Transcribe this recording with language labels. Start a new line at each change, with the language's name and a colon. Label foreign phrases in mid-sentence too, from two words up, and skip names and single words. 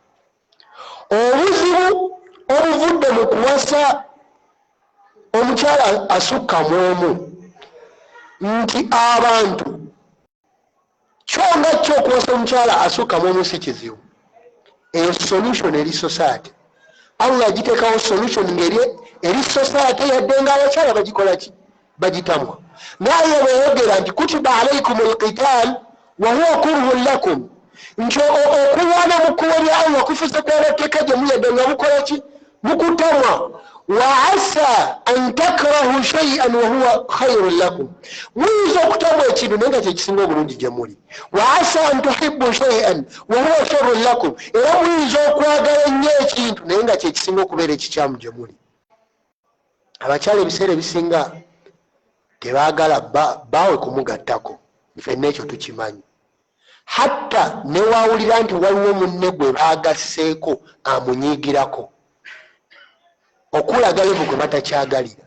Ganda: Obuzibu obuvudde mu kuwasa omukyala asukka mu omu nti abantu kyonga kyo okuwasa omukyala asukka mu omu si kizibu. Eyo solution eri society. Allah agiteekawo solution eri society yadde nga abakyala bagikola ki bagitamwa. Naye bweyogera nti
Arabic: كتب عليكم القتال وهو كره لكم
Ganda: nti okulwana mu kkubo lya Allah kufuuse kw'abateeka gye muyadde nga mukola ki mukutamwa.
Arabic: وعسى أن تكرهوا شيئا وهو خير لكم
Ganda: muyinza okutamwa ekintu naye nga kyekisinga obulungi gye muli.
Arabic: وعسى أن تحبوا شيئا وهو شر لكم
Ganda: era muyinza okwagala ennyo ekintu naye nga kyekisinga okubeera ekikyamu gye muli. Abakyala ebiseera ebisinga tebaagala baawe kumugattako, ffenna ekyo tukimanyi. Hatta newawulira nti waliwo munne gwe baagasseeko amunyiigirako okulaga levo gwe batakyagalira.